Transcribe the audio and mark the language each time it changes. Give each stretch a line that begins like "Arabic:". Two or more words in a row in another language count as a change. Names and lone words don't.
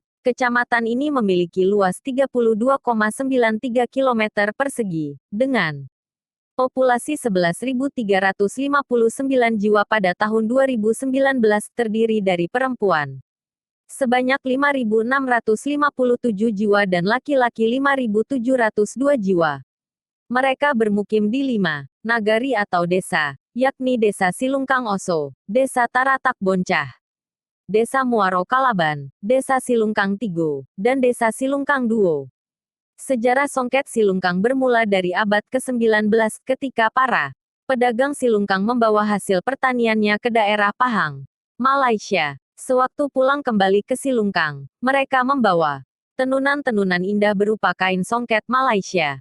Indonesian: Kecamatan ini memiliki luas 32,93 km persegi, dengan populasi 11.359 jiwa pada tahun 2019 terdiri dari perempuan sebanyak 5.657 jiwa dan laki-laki 5.702 jiwa. Mereka bermukim di 5 nagari atau desa, yakni Desa Silungkang Oso, Desa Taratak Boncah, Desa Muaro Kalaban, Desa Silungkang Tigo, dan Desa Silungkang Duo. Sejarah songket Silungkang bermula dari abad ke-19 ketika para pedagang Silungkang membawa hasil pertaniannya ke daerah Pahang, Malaysia. Sewaktu pulang kembali ke Silungkang, mereka membawa tenunan-tenunan indah berupa kain songket Malaysia.